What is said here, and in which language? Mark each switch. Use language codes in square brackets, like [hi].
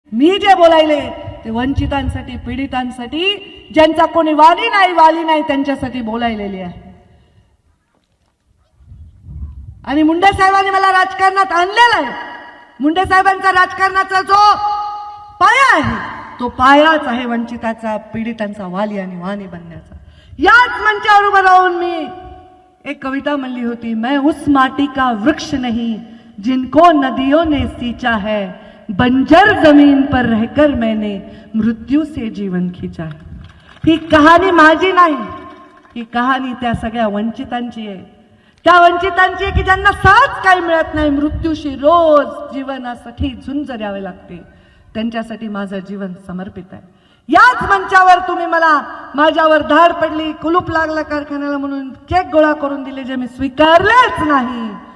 [mr] मी जे बोलायले ते वंचितांसाठी, पीडितांसाठी, ज्यांचा कोणी वाली नाही त्यांच्यासाठी बोलायलेली आहे. आणि मुंडे साहेबांनी मला राजकारणात आणलेलं आहे. मुंडे साहेबांचा राजकारणाचा जो पाया आहे तो पायाच आहे वंचिताचा, पीडितांचा वाली आणि वाणी बनण्याचा. याच मंचावर उभं राहून मी एक कविता म्हणली होती, [hi] मैं उस माटी का वृक्ष नहीं जिनको नदियों ने सींचा है, बंजर जमीन पर रहकर मैंने मृत्यू से जीवन खींचा है. [mr] ही कहाणी माझी नाही, ही कहाणी त्या सगळ्या वंचितांची आहे. त्या वंचितांची आहे की ज्यांना सहज काही मिळत नाही, मृत्यूशी रोज जीवनासाठी झुंज द्यावे लागते. त्यांच्यासाठी माझं जीवन समर्पित आहे. याच मंचावर तुम्ही मला माझ्यावर धाड पडली, कुलूप लागला कारखान्याला म्हणून चेक गोळा करून दिले, जे मी स्वीकारलेच नाही.